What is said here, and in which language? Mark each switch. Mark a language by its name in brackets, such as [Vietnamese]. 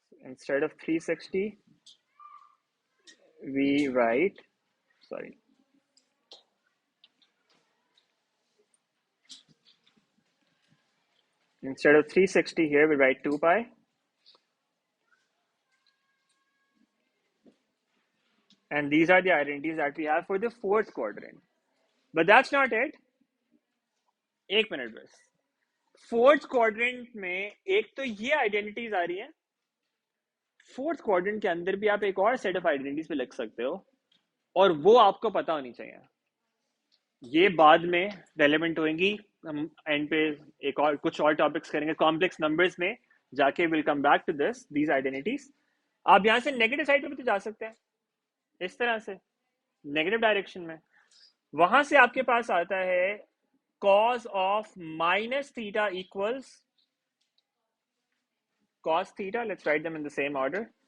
[English] Instead of 360, we write, sorry, instead of 360 here, we write 2 pi. And these are the identities that we have for the fourth quadrant. But that's not it. [Hindi] एक minute बस. Fourth quadrant में एक तो ये identities आ रही हैं. Fourth quadrant के अंदर भी आप एक और सेट ऑफ आइडेंटिटीज पे लिख सकते हो, और वो आपको पता होनी चाहिए. ये बाद में रेलेवेंट होंगी. हम एंड पे एक और कुछ और टॉपिक्स करेंगे कॉम्प्लेक्स नंबर्स में जाके. [English] Will come back to these identities. [Hindi] आप यहां से नेगेटिव साइड पे भी तो जा सकते हैं इस तरह से, नेगेटिव डायरेक्शन में. वहां से आपके पास आता है [English] cos of minus theta equals cos theta. Let's write them in the same order.